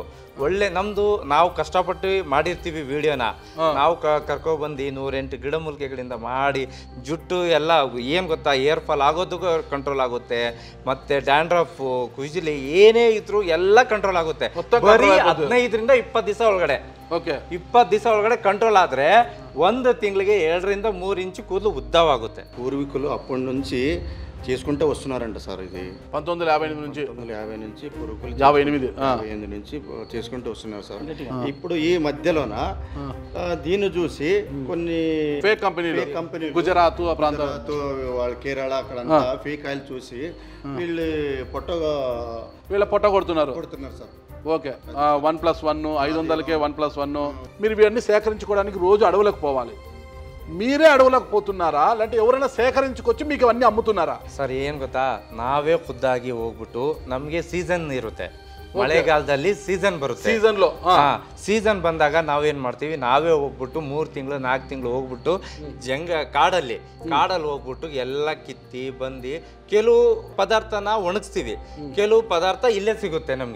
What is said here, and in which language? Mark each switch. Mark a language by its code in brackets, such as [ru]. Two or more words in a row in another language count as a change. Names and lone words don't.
[kn] ಒಳ್ಳೆ ನಮ್ದು ನಾವು ಕಷ್ಟಪಟ್ಟು ಮಾಡಿರ್ತೀವಿ ವಿಡಿಯೋನ, ನಾವು ಕರ್ಕೊಬಂದು 108 ಗಿಡಮೂಲಿಕೆಗಳಿಂದ ಮಾಡಿ ಜುಟ್ಟು ಎಲ್ಲ ಏನು ಗೊತ್ತಾ, [en] hair fall [kn] ಆಗೋದಕ್ಕೂ ಕಂಟ್ರೋಲ್ ಆಗುತ್ತೆ, ಮತ್ತೆ ಡ್ಯಾಂಡ್ರಫ್ ಕುಜಿಲಿ ಏನೇ ಇದ್ರು ಎಲ್ಲ ಕಂಟ್ರೋಲ್ ಆಗುತ್ತೆ. ಬರೀ 15ರಿಂದ 20 ದಿವಸ ಒಳಗಡೆ 20 ದಿವಸ ಒಳಗಡೆ ಕಂಟ್ರೋಲ್ ಆದ್ರೆ 1 ತಿಂಗಳಿಗೆ 2 ರಿಂದ 3 ಇಂಚು ಕೂದಲು ಉದ್ದವಾಗುತ್ತೆ. [te] పూర్వీకులు అప్పటి నుంచి చేసుకుంటూ వస్తున్నారంట సార్. ఇది 1958 నుంచి పూర్వీకులు 58 నుంచి చేసుకుంటూ వస్తున్నారు సార్. ఇప్పుడు ఈ మధ్యలోన దీన్ని చూసి కొన్ని ఫేక్ కంపెనీలు గుజరాత్ వాళ్ళ కేరళ అక్కడంతా [en] fake oil [te] చూసి వీళ్ళ పొట్ట కొడుతున్నారు సార్. ఓకే 1+1 500కే 1+1. మీరు ఇవన్నీ సేకరించుకోవడానికి రోజు అడవులకు పోవాలి. మీరే అడవులకు పోతున్నారా లేదంటే ఎవరైనా సేకరించుకొచ్చి మీకు అవన్నీ అమ్ముతున్నారా? [kn] ಸರ್ ಏನು ಗೊತ್ತಾ, ನಾವೇ ಖುದ್ದಾಗಿ ಹೋಗ್ಬಿಟ್ಟು ನಮಗೆ ಸೀಸನ್ ಇರುತ್ತೆ, ಮಳೆಗಾಲದಲ್ಲಿ ಸೀಸನ್ ಬರುತ್ತೆ. ಸೀಸನ್ ಬಂದಾಗ ನಾವೇನ್ ಮಾಡ್ತೀವಿ, ನಾವೇ ಹೋಗ್ಬಿಟ್ಟು 3 ತಿಂಗಳು 4 ತಿಂಗಳು ಹೋಗ್ಬಿಟ್ಟು ಕಾಡಲ್ಲಿ ಹೋಗ್ಬಿಟ್ಟು ಎಲ್ಲ ಕಿತ್ತಿ ಬಂದು ಕೆಲವು ಪದಾರ್ಥನ ಒಣಗಿಸ್ತೀವಿ, ಕೆಲವು ಪದಾರ್ಥ ಇಲ್ಲೇ ಸಿಗುತ್ತೆ ನಮ್ಗೆ.